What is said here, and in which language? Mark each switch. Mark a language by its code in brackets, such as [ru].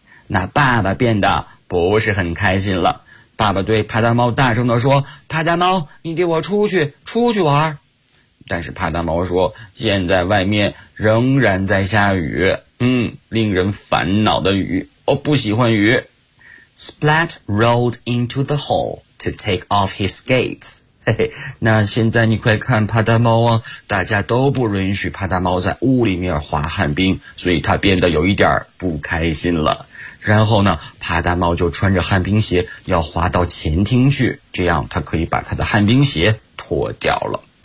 [zh] 那爸爸变得不是很开心了。爸爸对帕大猫大声地说，帕大猫，你给我出去，出去玩。但是帕大猫说，现在外面仍然在下雨，令人烦恼的雨，我不喜欢雨。 [en] Splat rolled into the hall to take off his skates. [zh] 嘿嘿，那现在你快看帕大猫啊，大家都不允许帕大猫在屋里面滑旱冰，所以他变得有一点不开心了。然后呢，帕大猫就穿着旱冰鞋要滑到前厅去，这样他可以把他的旱冰鞋脱掉了。